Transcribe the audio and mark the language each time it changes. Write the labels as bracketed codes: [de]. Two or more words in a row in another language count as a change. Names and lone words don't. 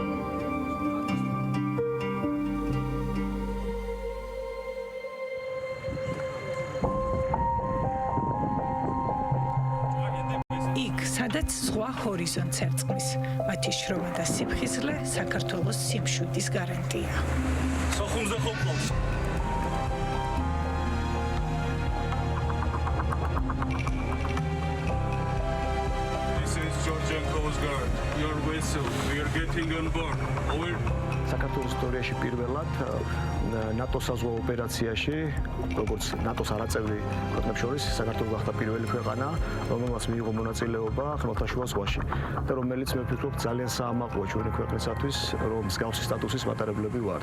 [ka] იქ, სადაც ზღვა ჰორიზონტს ერწყმის, მათი შრომა და სიფხიზლე საქართველოს სიმშვიდის გარანტია. სოხუმზე ხომყავს. [en] Your vessel, we are getting on board. Over. [ka] საქართველოს ისტორიაში პირველად ნატოს საზღვაო ოპერაციაში, როგორც ნატოს არაწევრი ქვეყნებს შორის, საქართველო გახდა პირველი ქვეყანა, რომელმაც მიიღო მონაწილეობა ხმელთაშუა ზღვაში და რომელიც მე ვფიქრობ ძალიან საამაყოა ჩვენი ქვეყნისათვის, რომ მსგავსი სტატუსის მატარებლები ვართ.